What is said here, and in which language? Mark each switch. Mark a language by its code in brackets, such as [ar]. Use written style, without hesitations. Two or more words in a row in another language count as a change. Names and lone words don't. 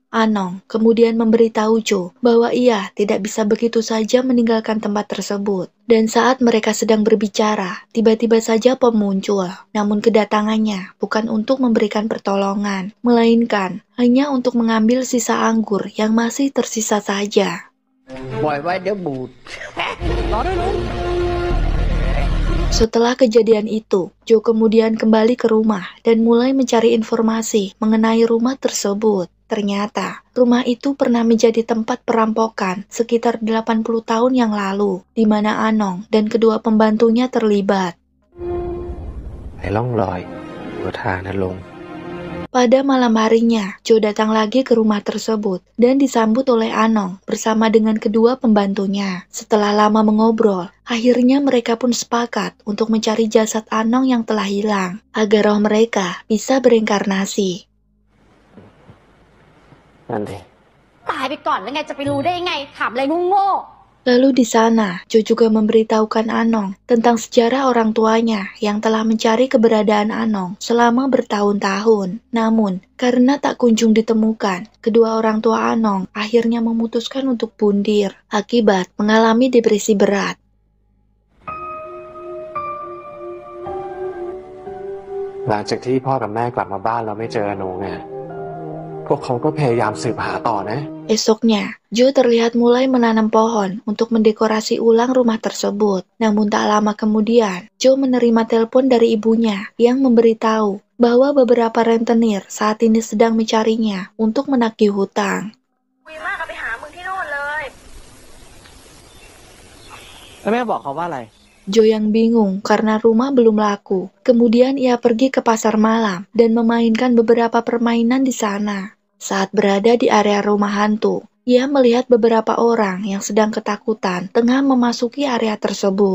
[id] Anong kemudian memberitahu Jo bahwa ia tidak bisa begitu saja meninggalkan tempat tersebut. Dan saat mereka sedang berbicara, tiba-tiba saja Pom muncul. Namun kedatangannya bukan untuk memberikan pertolongan, melainkan hanya untuk mengambil sisa anggur yang masih tersisa saja. [th] ปล่อยไว้เดี๋ยวบูด รอด้วยลุง [id] Setelah kejadian itu, Jo kemudian kembali ke rumah dan mulai mencari informasi mengenai rumah tersebut. Ternyata, rumah itu pernah menjadi tempat perampokan sekitar 80 tahun yang lalu, di mana Anong dan kedua pembantunya terlibat. [th] ไอ้ร่องรอยดูทางนะลุง [id] Pada malam harinya, Jo datang lagi ke rumah tersebut dan disambut oleh Anong bersama dengan kedua pembantunya. Setelah lama mengobrol, akhirnya mereka pun sepakat untuk mencari jasad Anong yang telah hilang, agar roh mereka bisa bereinkarnasi. [th] นั่นดิ ตายไปก่อนแล้วไงจะไปรู้ได้ยังไงถามอะไรโง่ๆ [id] Lalu di sana, Jo juga memberitahukan Anong tentang sejarah orang tuanya yang telah mencari keberadaan Anong selama bertahun-tahun. Namun, karena tak kunjung ditemukan, kedua orang tua Anong akhirnya memutuskan untuk pundir akibat mengalami depresi berat. [th] หลังจากที่พ่อกับแม่กลับมาบ้านเราไม่เจอหนูไงพวกเขาก็พยายามสืบหาต่อนะ [id] Esoknya, Jo terlihat mulai menanam pohon untuk mendekorasi ulang rumah tersebut. Namun tak lama kemudian, Jo menerima telepon dari ibunya yang memberitahu bahwa beberapa rentenir saat ini sedang mencarinya untuk menagih hutang. [th] แล้วแม่บอกเขาว่าอะไร [id] Jo yang bingung karena rumah belum laku. Kemudian ia pergi ke pasar malam dan memainkan beberapa permainan di sana. Saat berada di area rumah hantu, ia melihat beberapa orang yang sedang ketakutan tengah memasuki area tersebut.